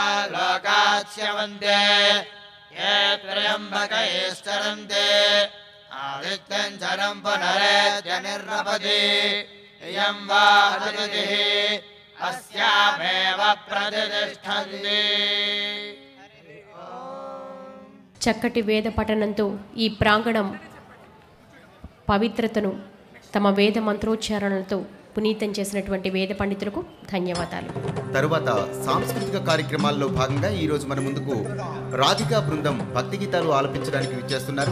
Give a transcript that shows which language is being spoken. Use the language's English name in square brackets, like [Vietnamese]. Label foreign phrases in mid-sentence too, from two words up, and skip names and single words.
[Sanskrit] स्माल्लोकाच्यवन्ते ये त्र्यम्बकैश्चरन्ते आदित्यं चरं पुनरेत्य निर्नपति इयं वा अतिथिः अस्यामेव प्रतिष्ठन्ति। [Telugu] చక్కటి వేద పఠనంతో ఈ ప్రాంగణం పవిత్రతను తమ వేద మంత్రోచ్చారణలతో పునీతం చేసినటువంటి వేద పండితులకు ధన్యవాదాలు. తరువాత సాంస్కృతిక కార్యక్రమాల్లో భాగంగా ఈరోజు మన ముందుకు రాధికా బృందం భక్తి గీతాలు ఆలపించడానికి విచ్చేస్తున్నారు.